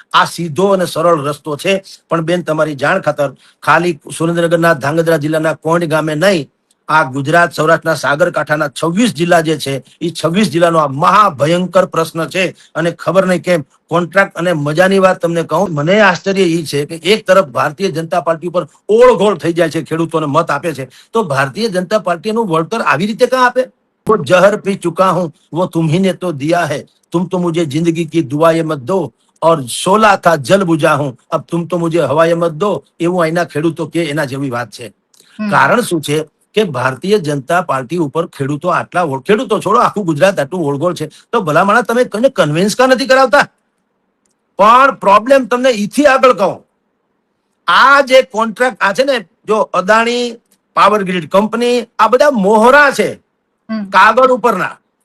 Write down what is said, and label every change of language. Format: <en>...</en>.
<gu>આ સીધો અને સરળ રસ્તો છે. પણ બેન, તમારી જાણ ખાતર, ખાલી સુરેન્દ્રનગરના ધાંગધ્રા જિલ્લાના કોંઢ ગામે નહીં, આ ગુજરાત સૌરાષ્ટ્રના સાગરકાંઠાના 26 જિલ્લા જે છે એ 26 જિલ્લાનો આ મહાભયંકર પ્રશ્ન છે. અને ખબર નહીં કેમ કોન્ટ્રાક્ટ, અને મજાની વાત તમને કહું, મને આશ્ચર્ય એ છે કે એક તરફ ભારતીય જનતા પાર્ટી ઉપર ઓળઘોળ થઈ જાય છે, ખેડૂતોને મત આપે છે, તો ભારતીય જનતા પાર્ટીનું વળતર આવી રીતે ક્યાં આપે?</gu> <hi>वो जहर पी चुका हूं वो तुम्ही ने तो दिया है, तुम तो मुझे जिंदगी की दुआएं मत दो, और शोला था जल बुझा हूं, अब तुम तो मुझे हवाएं मत दो.</hi> <gu>એવું અહીંના ખેડૂતો કે એના જેવી વાત છે. કારણ શું છે કે ભારતીય જનતા પાર્ટી ઉપર ખેડૂતો ખેડૂતો છોડો, આખું ગુજરાત આટલું ઓળગોળ છે, તો ભલામણા તમે કોઈને કન્વિન્સ કા નથી કરાવતા? પણ પ્રોબ્લેમ તમને ઈથી આગળ કહું, આ જે કોન્ટ્રાક્ટ આ છે ને, જો અદાણી, પાવર ગ્રીડ કંપની, આ બધા મોહરા છે કાગળ ઉપરના.</gu>